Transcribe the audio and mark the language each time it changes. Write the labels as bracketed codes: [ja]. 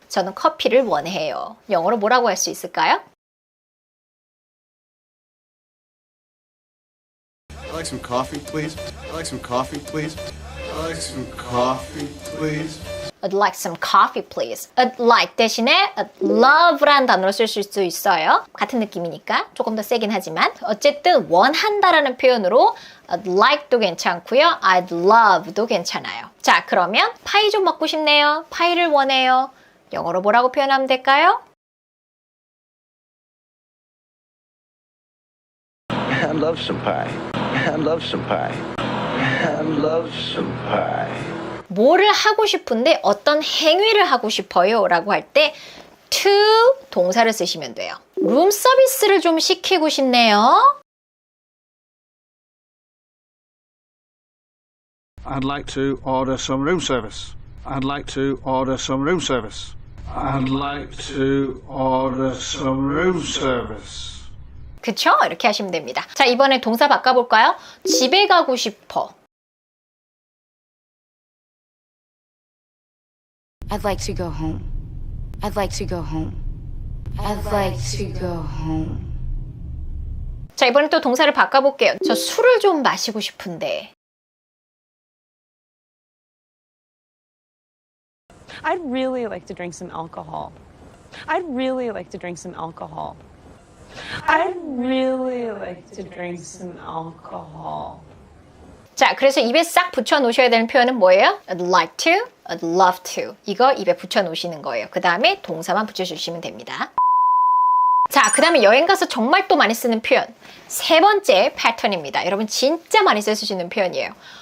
[ko] 저는 커피를 원해요. 영어로 뭐라고 할 수 있을까요? [en] I'd like some coffee, please. I'd like some coffee, please. I'd like some coffee, please. I'd like some coffee, please. [ko] I'd like 대신에 I'd love라는 단어로 쓸 수 있어요. 같은 느낌이니까 조금 더 세긴 하지만 어쨌든 원한다라는 표현으로 I'd like도 괜찮고요. I'd love도 괜찮아요. 자, 그러면 파이 좀 먹고 싶네요. 파이를 원해요. 영어로 뭐라고 표현하면 될까요? [en] I'd love some pie. I'd love some pie. I'd love some pie. [ko] 뭐를 하고 싶은데 어떤 행위를 하고 싶어요 라고 할 때 to 동사를 쓰시면 돼요. 룸 서비스를 좀 시키고 싶네요. [en] I'd like to order some room service. I'd like to order some room service. I'd like to order some room service. [ko] 그쵸? 이렇게 하시면 됩니다. 자, 이번에 동사 바꿔볼까요? 집에 가고 싶어. [en] I'd like to go home. I'd like to go home. I'd like to go home. [ko] 자, 이번엔 또 동사를 바꿔볼게요. 저 술을 좀 마시고 싶은데. [en] I'd really like to drink some alcohol. I'd really like to drink some alcohol. I'd really like to drink some alcohol. [ko] 자, 그래서 입에 싹 붙여 놓으셔야 되는 표현은 뭐예요? [en] I'd like to, I'd love to. [ko] 이거 입에 붙여 놓으시는 거예요. 그 다음에 동사만 붙여주시면 됩니다. 자, 그 다음에 여행 가서 정말 또 많이 쓰는 표현. 세 번째 패턴입니다. 여러분 진짜 많이 쓸 수 있는 표현이에요.